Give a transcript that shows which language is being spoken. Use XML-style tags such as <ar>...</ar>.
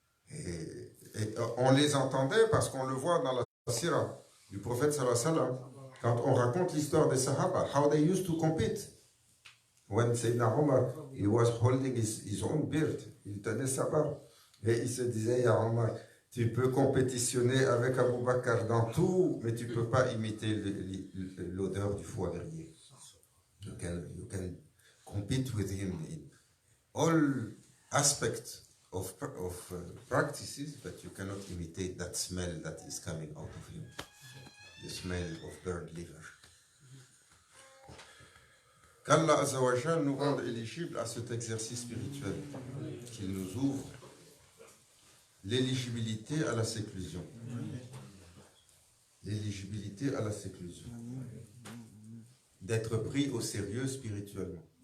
<fr>Et on les entendait parce qu'on le voit dans la sira du prophète sallallahu alayhi wa sallam, quand on raconte l'histoire des Sahaba,</fr> <en>how they used to compete. When Sayyidina Omar, he was holding his own beard,</en> <fr>il tenait sa barbe, et il se disait, Ya Omar, tu peux compétitionner avec Abu Bakr dans tout, mais tu ne peux pas imiter l'odeur du foie verrier.</fr> <en>You can compete with him in all aspects of practices, but you cannot imitate that smell that is coming out of him. The smell of burnt liver.</en> <fr>Qu'Allah Azzawajal nous rende éligibles à cet exercice spirituel, qu'il nous ouvre l'éligibilité à la séclusion. L'éligibilité à la séclusion. D'être pris au sérieux spirituellement.</fr>